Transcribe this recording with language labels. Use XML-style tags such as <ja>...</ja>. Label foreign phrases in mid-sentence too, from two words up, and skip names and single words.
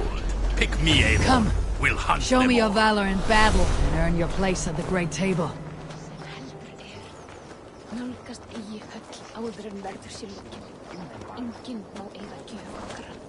<en>Pick me, Eivor. Come. We'll hunt Show them me your all. valor in battle and earn your place at the Great Table.</en> <is>Nálgast eigi höll áður en verður sér lokið. Enginn má eyða gjöf okkar.</is>